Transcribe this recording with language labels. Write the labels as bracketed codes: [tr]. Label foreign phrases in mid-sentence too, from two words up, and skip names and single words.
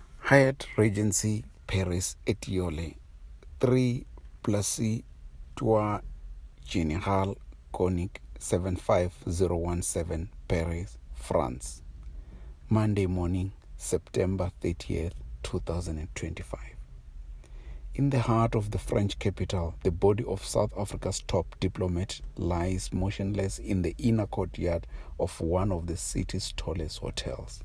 [en] Hyatt Regency Paris Etiole 3 Place Trois Général Conic 75017 Paris, France. Monday morning, September 30th, 2025. In the heart of the French capital, the body of South Africa's top diplomat lies motionless in the inner courtyard of one of the city's tallest hotels.